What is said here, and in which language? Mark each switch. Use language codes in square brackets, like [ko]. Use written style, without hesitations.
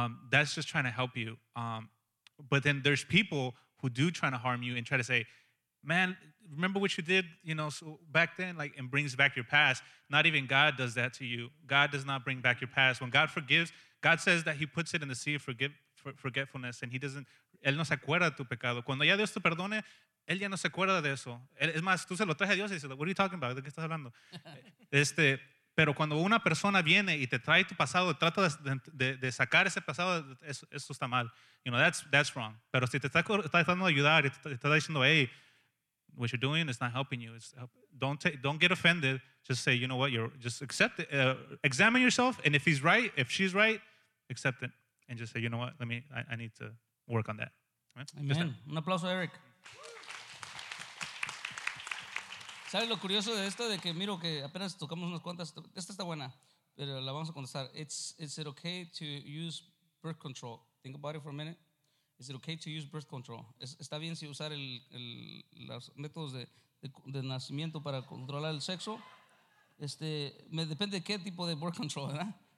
[en] That's just trying to help you. But then there's people who do try to harm you and try to say, man, remember what you did, you know, so back then, like, and brings back your past. Not even God does that to you. God does not bring back your past. When God forgives, God says that He puts it in the sea of forgetfulness, and He doesn't. [es] Él no se acuerda de tu pecado. Cuando ya Dios te perdone, él ya no se acuerda de eso. Es más, tú se lo traes a Dios y dices, [en] what are you talking about? [es] ¿De qué estás hablando? Pero cuando una persona viene y te trae tu pasado, trata de sacar ese pasado, eso está mal. [en] You know, that's wrong. [es] Pero si te está tratando de ayudar y te está diciendo, [en] hey, what you're doing is not helping you. Don't get offended. Just say, you know what, just accept it. Examine yourself, and if he's right, if she's right, accept it. And just say, you know what, I need to work on that. Right? Amen. [es] Un aplauso, [en] Eric. [es] ¿Sabes lo curioso de esto? De que miro que apenas tocamos unas cuantas. Esta está buena, pero la vamos a contestar. [en] Is it okay to use birth control? Think about it for a minute. Is it okay to use birth control? [es] ¿Está bien si usar los métodos de nacimiento para controlar el sexo? Me depende de qué tipo de birth control, ¿verdad?